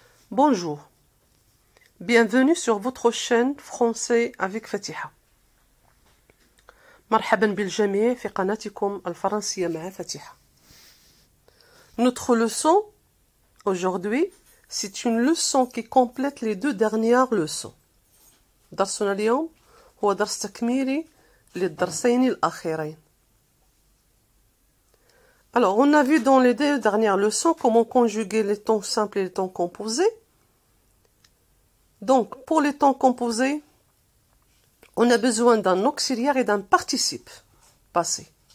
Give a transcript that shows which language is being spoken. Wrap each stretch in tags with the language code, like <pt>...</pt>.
<fr>Bonjour, bienvenue sur votre chaîne français avec Fatiha.</fr> <ar>مرحبا بالجميع في قناتكم الفرنسية مع فاتحة.</ar> <fr>Notre leçon aujourd'hui, c'est une leçon qui complète les deux dernières leçons.</fr> <ar>درسنا اليوم هو درس تكميلي للدرسين الأخيرين.</ar> <fr>Alors, on a vu dans les deux dernières leçons comment conjuguer les temps simples et les temps composés. Donc, pour les temps composés, on a besoin d'un auxiliaire et d'un participe passé.</fr>